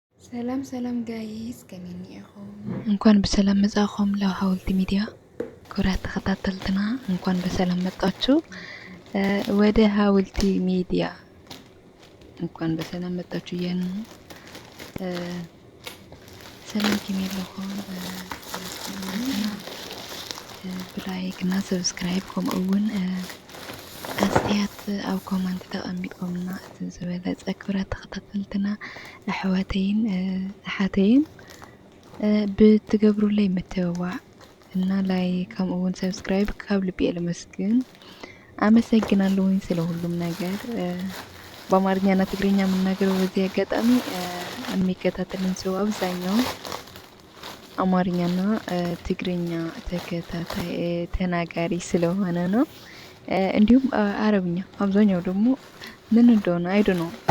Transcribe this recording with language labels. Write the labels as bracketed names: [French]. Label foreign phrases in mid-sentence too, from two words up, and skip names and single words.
[Tigrinya] ሰላም ሰላም ጋይስ ከመይ ኢኹም? [Amharic] እንኳን በሰላም መጻእኹም ለሃውልቲ ሚዲያ ክቡራት ተኸታተልትና እንኳን በሰላም መጣችሁ። ወደ ሃውልቲ ሚዲያ እንኳን በሰላም መጣችሁ እያልን ነው። [Tigrinya] ሰላም ከመይለኹም ብላይክና ሰብስክራይብ ከምኡውን ኣስተያየት ኣብ ኮመንት ተቐሚጦምና እቲ ዝበለፀ ክቡራት ተኸታተልትና ኣሕዋተይን ብትገብሩለይ ምትብባዕ እና ላይ ከምኡውን ሰብስክራይብ ካብ ልቤ ለመስግን [Amharic] አመሰግናለሁኝ ስለ ሁሉም ነገር። በአማርኛና ትግርኛ የምናገረው በዚህ አጋጣሚ የሚከታተልን ሰው አብዛኛው አማርኛና ትግርኛ ተከታታይ ተናጋሪ ስለሆነ ነው። እንዲሁም አረብኛ አብዛኛው ደግሞ ምን እንደሆነ አይዶ ነው።